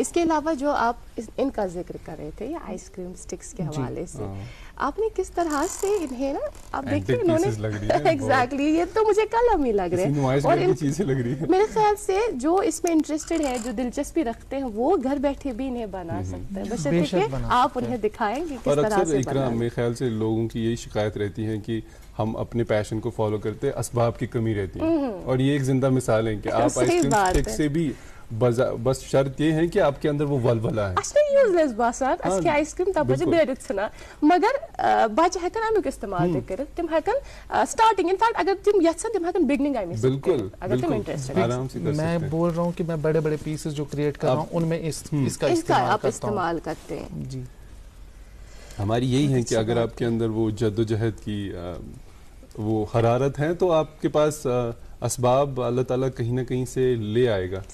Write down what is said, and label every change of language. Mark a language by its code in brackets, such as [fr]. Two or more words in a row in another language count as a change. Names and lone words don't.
[ur] اس کے علاوہ جو آپ ان کا ذکر کر رہے تھے یا [en] ice cream sticks [ur] کے حوالے سے, آپ نے کس طرح سے انہیں نا, آپ دیکھیں انہوں نے ایگزیکٹلی, یہ تو مجھے قلم ہی لگ رہے ہیں, اور میرے خیال سے جو اس میں انٹرسٹڈ ہے, جو دلچسپی رکھتے ہیں, وہ گھر بیٹھے بھی انہیں بنا سکتے ہیں, بشرطیکہ آپ انہیں دکھائیں گے کس طرح سے بنا. میرے خیال سے لوگوں کی یہی شکایت رہتی ہے کہ ہم اپنے پیشن کو فالو کرتے, اسباب کی کمی رہتی ہے, اور یہ ایک زندہ مثال ہے کہ آپ [en] ice cream stick [ur] سے بھی بس شرط یہ ہے کہ آپ کے اندر وہ ولولہ ہے. [ks] اصلی یوزلیس باسان اس کی [en] ice cream [ks] تب بجے دیرت سنا, مگر بچہ ہیکن امیک استعمال تہ کرت, تم ہیکن [en] starting, in fact [ks] اگر تم یژھن تم ہیکن بگننگ [en] I mean [ur] بالکل اگر تم انٹرسٹڈ ہیں. میں بول رہا ہوں کہ میں بڑے پیسز جو کریٹ کر رہا ہوں ان میں اس کا آپ استعمال کرتے ہیں. جی, ہماری یہی ہے کہ اگر آپ کے اندر وہ جدوجہد کی وہ حرارت ہے تو آپ کے پاس اسباب اللہ تعالیٰ کہیں نہ کہیں سے لے آئے گا.